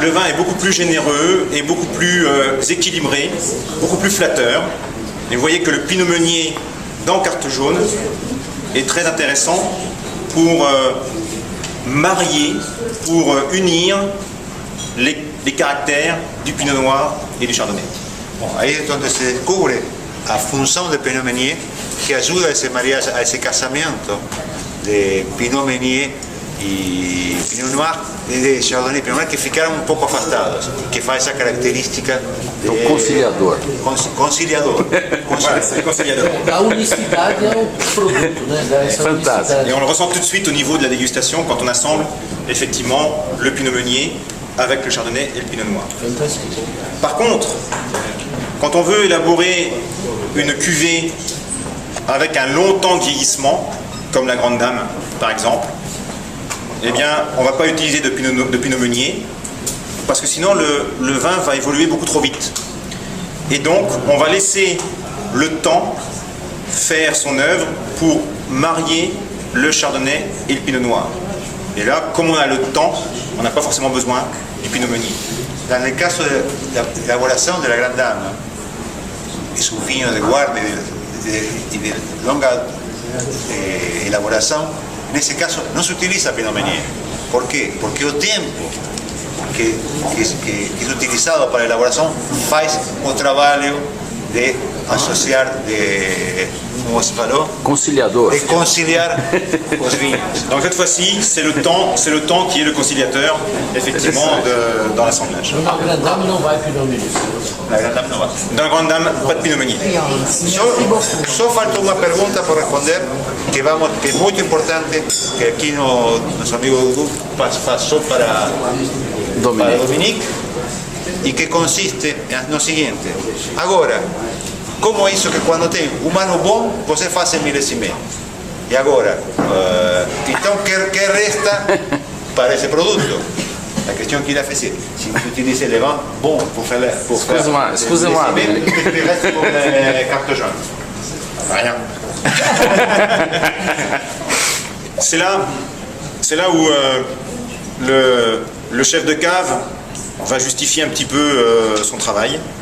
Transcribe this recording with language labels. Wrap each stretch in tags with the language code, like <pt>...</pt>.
<fr>le vin est beaucoup plus généreux et beaucoup plus équilibré, beaucoup plus flatteur. Et vous voyez que le pinot meunier dans carte jaune est très intéressant pour marier, pour unir les caractères du pinot noir et du chardonnay.</fr> <pt>Bom, aí é onde se descobre a função do Pinot Meunier, que ajuda a esse mariage, a esse casamento de Pinot Meunier e Pinot Noir, e de Chardonnay e Pinot Noir, que ficaram um pouco afastados, que faz essa característica de O conciliador. conciliador.</pt> <fr>Voilà, c'est le conciliador.</fr> <pt>A unicidade é o produto, né? Dá essa</pt> <fr>Et</fr> <pt>unicidade.</pt> <fr>on le ressent tout de suite au niveau de la dégustation quand on assemble effectivement le pinot meunier avec le chardonnay et le pinot noir.</fr> <pt>Fantástico.</pt> <fr>Par contre, quand on veut élaborer une cuvée avec un long temps de vieillissement, comme la Grande Dame par exemple, eh bien on ne va pas utiliser de pinot meunier, parce que sinon le vin va évoluer beaucoup trop vite. Et donc on va laisser le temps faire son œuvre pour marier le chardonnay et le pinot noir. Et là, comme on a le temps, on n'a pas forcément besoin du pinot meunier. Dans le</fr> <es>caso de la elaboración de la Gran Dame y sus vinos de guardia y de longa elaboración, en ese caso no se utiliza Pinot Meunier. ¿Por qué? Porque el tiempo que es utilizado para la elaboración</es> <pt>faz o trabalho de asociar, de, como se falou, Conciliador. de conciliar os vinhos.</pt> <fr>Donc cette fois-ci, c'est le temps qui est le conciliateur, effectivement, dans l'assemblage.</fr> <pt>Na Grande Dame não vai Pinot Meunier.</pt> <es>La Gran Dame no va.</es> <fr>Dans la Grande Dame, pas de pinot meunier.</fr> <pt>Só falta uma pergunta por responder que é muito importante, que aqui nosso amigo Dudu passou para Dominique, e que consiste no seguinte: agora, como é isso que quando tem um ano bom, você faz milésimé? E agora, então, que resta para esse produto?</pt> <fr>La question qu'il a fait, c'est si vous utilisez les vins bons pour faire Excusez-moi, qu'est-ce qui reste pour les cartes jaunes? Rien. C'est là où le chef de cave va justifier un petit peu son travail.</fr>